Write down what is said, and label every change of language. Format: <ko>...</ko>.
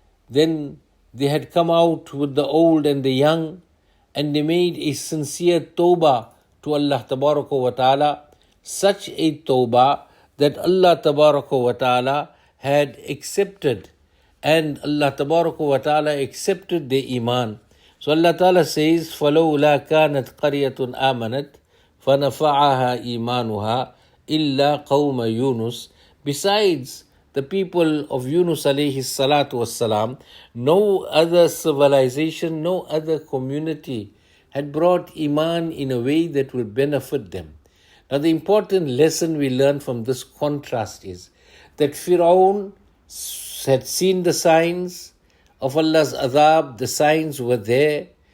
<en>Then they had come out with the old and the young, and they made a sincere tawbah to Allah tabaraka wa ta'ala, such a tawbah that Allah tabaraka wa ta'ala had accepted and Allah Tabaraka wa Ta'ala accepted their iman. So Allah Ta'ala says,</en> <ar>فَلَوْلَا كَانَتْ قَرْيَةٌ آمَنَتْ فَنَفَعَهَا إِيمَانُهَا إِلَّا قَوْمَ يُونُسَ.</ar> <en>Besides the people of Yunus alayhi salatu wassalam, no other civilization, no other community had brought iman in a way that will benefit them. Now the important lesson we learn from this contrast is that Fir'aun had seen the signs of Allah's azab, the signs were there.</en>